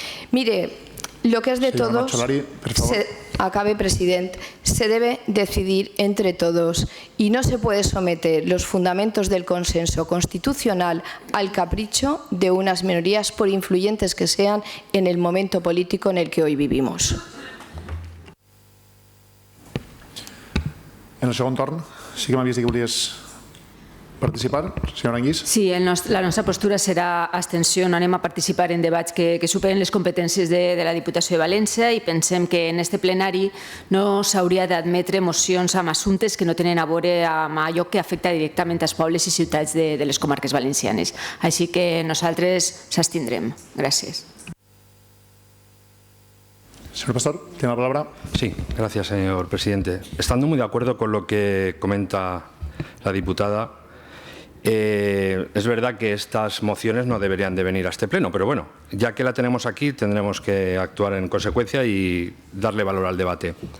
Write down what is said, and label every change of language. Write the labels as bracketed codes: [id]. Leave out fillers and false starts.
[es] Mire, lo que es de todos, acabe, presidente, se debe decidir entre todos y no se puede someter los fundamentos del consenso constitucional al capricho de unas minorías, por influyentes que sean, en el momento político en el que hoy vivimos. [ca] En el segon torn, sí que m'havies dit que volies participar? Senyora Anguís? Sí, la nostra postura serà abstenció. No anem a participar en debats que superen les competències de la Diputació de València i pensem que en este plenari no s'hauria d'admetre mocions amb assumptes que no tenen a veure amb allò que afecta directament als pobles i ciutats de les comarques valencianes. Així que nosaltres s'abstindrem. Gràcies. [es] Señor Pastor, tiene la palabra. Sí, gracias, señor presidente. Estando muy de acuerdo con lo que comenta la diputada, es verdad que estas mociones no deberían de venir a este pleno, pero bueno, ya que la tenemos aquí, tendremos que actuar en consecuencia y darle valor al debate.